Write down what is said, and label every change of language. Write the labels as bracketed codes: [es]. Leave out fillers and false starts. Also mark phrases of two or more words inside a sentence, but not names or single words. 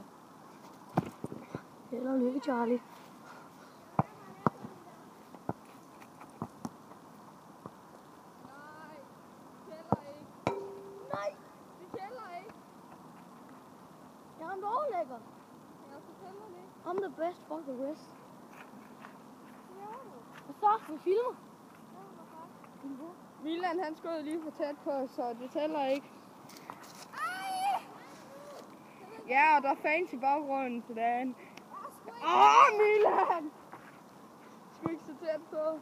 [da] Held og lykke, Charlie. Nej, det tæller ikke. Jeg er en overlægger. Ja, så tæller det ikke. [en] I'm the best for the rest. [da] Ja, Og så, vi filmer. Milan, han skød lige for tæt på, så det tæller ikke. Ja, og der er fans i baggrunden til dagen. Milan! Skal ikke så tæt på.